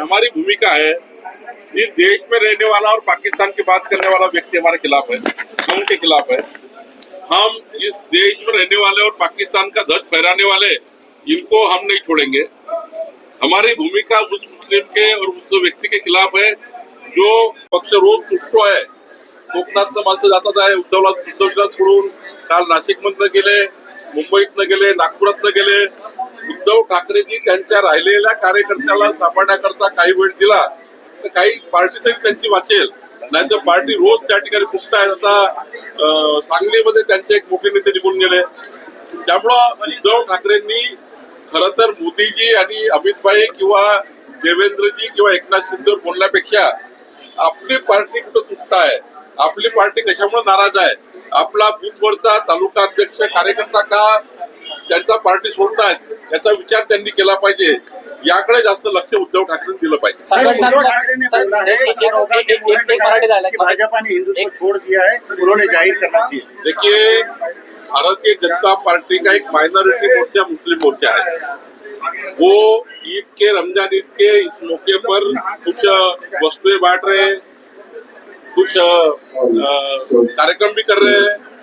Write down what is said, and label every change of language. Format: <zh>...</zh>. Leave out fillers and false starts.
<hi>हमारी भूमिका है इस देश में रहने वाला और पाकिस्तान की बात करने वाला व्यक्ति हमारे खिलाफ है, हम उनके खिलाफ है. हम इस देश में रहने वाले और पाकिस्तान का ध्वज फहराने वाले इनको हम नहीं छोड़ेंगे. हमारी भूमिका उस मुस्लिम के और उस व्यक्ति के खिलाफ है जो</hi> <mr>पक्ष रोज तुटतो आहे. कोकणातनं माणसं जातात आहे. उद्धवला सोडून काल नाशिकमधनं गेले, मुंबईतनं गेले, नागपुरातनं गेले. उद्धव ठाकरेंनी त्यांच्या राहिलेल्या कार्यकर्त्याला सांभाळण्याकरता काही वेळ दिला तर काही पार्टी तरी त्यांची वाचेल, नाही तर पार्टी रोज त्या ठिकाणी तुटत आहे. आता सांगलीमध्ये त्यांचे एक मोठे नेते निघून गेले. त्यामुळं उद्धव ठाकरेंनी खरं तर मोदीजी आणि अमितभाई किंवा देवेंद्रजी किंवा एकनाथ शिंदेवर बोलण्यापेक्षा आपली पार्टी कुठं तुटत आहे, आपली पार्टी कशामुळे नाराज आहे, आपला बूथवरचा तालुका अध्यक्ष कार्यकर्ता का त्यांचा पार्टी सोडतायत याचा विचार त्यांनी केला पाहिजे. याकडे जास्त लक्ष उद्धव ठाकरेंनी दिलं पाहिजे.</mr> <hi>उद्धव ठाकरे ने बोला है कि भाजपा ने हिंदुत्व छोड़ दिया है, उन्होंने जाहिर करना चाहिए. देखिए, भारतीय जनता पार्टी का एक माइनॉरिटी मोर्चा मुस्लिम मोर्चा है. वो ईद के, रमजान ईद के इस मौके पर कुछ वस्तुएं बांट रहे हैं, कुछ कार्यक्रम भी कर रहे हैं.</hi>